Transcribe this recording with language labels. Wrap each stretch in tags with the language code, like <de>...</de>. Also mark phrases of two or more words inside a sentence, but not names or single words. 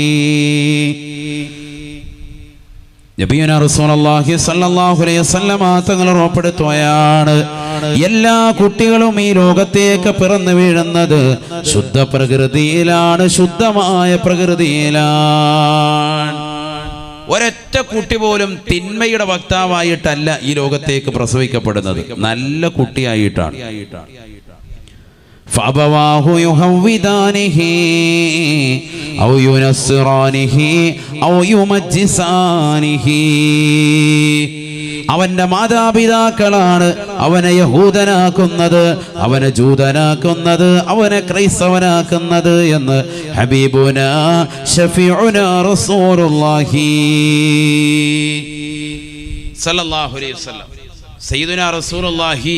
<ar>نبينا رسول الله صلى الله عليه وسلم</ar> <ml>തങ്ങൾ ഉറപ്പെടുത്തുകയാണ്, എല്ലാ കുട്ടികളും ഈ ലോകത്തേക്ക് പിറന്നു വീഴുന്നത് ശുദ്ധ പ്രകൃതിയിലാണ്, ശുദ്ധമായ പ്രകൃതിയിലാണ്. ഒരൊറ്റ കുട്ടി പോലും തിന്മയുടെ വക്താവായിട്ടല്ല ഈ ലോകത്തേക്ക് പ്രസവിക്കപ്പെടുന്നത്, നല്ല കുട്ടിയായിട്ടാണ്.</ml> <ar>فأبواه يهودانه أو ينصرانه أو يمجسانه.</ar> <ml>അവന്റെ മാതാപിതാക്കളാണ് അവനെ യഹൂദനാക്കുന്നത്, അവനെ ജൂതനാക്കുന്നത്, അവനെ ക്രൈസ്തവനാക്കുന്നത് എന്ന്</ml> <ar>حبيبنا شفيعنا رسول الله صلى الله عليه وسلم سيدنا رسول الله.</ar>